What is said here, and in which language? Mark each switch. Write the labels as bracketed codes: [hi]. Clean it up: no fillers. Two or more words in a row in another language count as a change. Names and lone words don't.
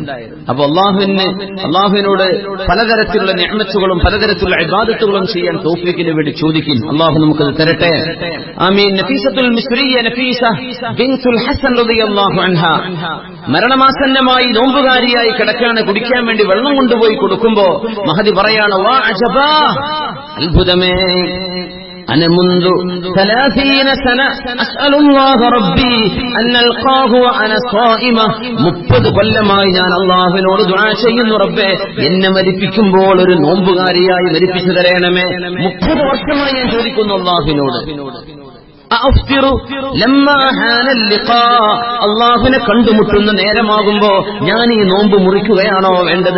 [ml] അപ്പൊ അള്ളാഹുവിനോട് പലതരത്തിലുള്ള നിഅമത്തുകളും പലതരത്തിലുള്ള ഇബാദത്തുകളും ചെയ്യാൻ തൗഫീഖിന് വേണ്ടി ചോദിക്കും. അള്ളാഹു നമുക്കത് തരട്ടെ. ആമീൻ. നഫീസത്തുൽ മിസ്രിയ നഫീസ ബിൻതുൽ ഹസൻ [ar] رضي الله عنها [ml] മരണമാസന്നമായി നോമ്പുകാരിയായി കിടക്കാണ്. കുടിക്കാൻ വേണ്ടി വെള്ളം കൊണ്ടുപോയി കൊടുക്കുമ്പോ മഹദി പറയാണ് [ar] واعجبا, [ml] അത്ഭുതമേ, [ar] أنا منذ 30 سنة أسأل الله ربي أن ألقاه وأنا صائمة. [ml] 30 കൊല്ലമായി ഞാൻ അല്ലാഹുവിനോട് ദുആ ചെയ്യുന്നു, റബ്ബേ എന്നെ മരിപ്പിക്കുമ്പോൾ ഒരു നോമ്പുകാരിയായി മരിപ്പിച്ചു തരണമേ. 30 വർഷമായി ഞാൻ ചോദിക്കുന്നു അല്ലാഹുവിനോട്. അള്ളാഹുവിനെ കണ്ടുമുട്ടുന്ന നേരമാകുമ്പോ ഞാൻ ഈ നോമ്പ് മുറിക്കുകയാണോ വേണ്ടത്?